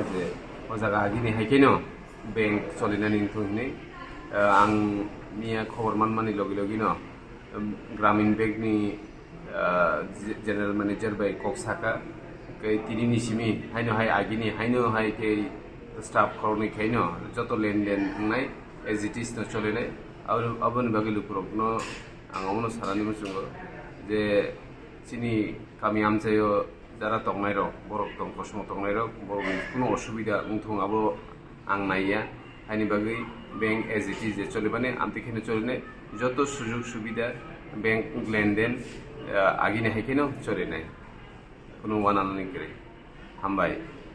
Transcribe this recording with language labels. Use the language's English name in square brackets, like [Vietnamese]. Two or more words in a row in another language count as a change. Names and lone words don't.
[Kok Borok] je ojaga agini haikeno bank solinani thungni ang mia khobor manmani logi logi no Gramin Bank ni [English] General Manager [Kok Borok] by Kok Saka ke tini nisimi haino hai agini haino hai ke staff koroni kaino joto len nai [English] as it is [Kok Borok] no chole nai abon bagi lukurok no angono sarani musungo je sini kami amsayo jara tongnai ro borok tong kosmo tongnai ro borok kuno osubida ungthung abo ang naiya haini bagi bank [English] as it is [Kok Borok] je chole bane amti khene chole nai joto sujog subida bank লেনদেন আগিনে হেকেনো চলে নাই কোনো ওয়ান আনলিং করে হামবাই